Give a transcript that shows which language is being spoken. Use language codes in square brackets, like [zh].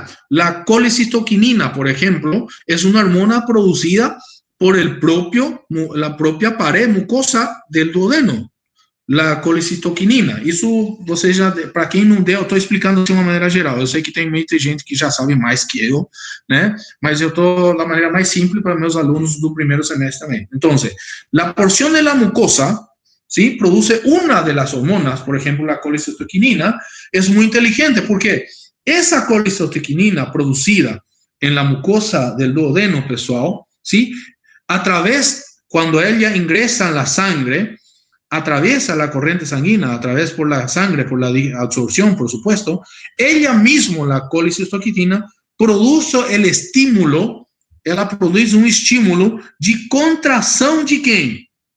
[es] La colecitoquinina, por ejemplo, es una hormona producida por la propia pared mucosa del duodeno. a colicitoquinina. [pt] Isso você já, para quem não deu, eu estou explicando de uma maneira geral. Eu sei que tem muita gente que já sabe mais que eu, né? Mas eu estou da maneira mais simples para meus alunos do primeiro semestre também. Então, a porção da mucosa, ¿sí? [es] Produce una de las hormonas, por ejemplo, la colicitoquinina, es muy inteligente porque esa colicitoquinina producida en la mucosa del duodeno, pessoal, ¿sí? A través, cuando ella ingresa en la sangre, atraviesa la corriente sanguínea, a través por la sangre, por la absorción, por supuesto, ella misma, la colicistoquitina, produce el estímulo, [pt] ela produz um estímulo de contração de quem?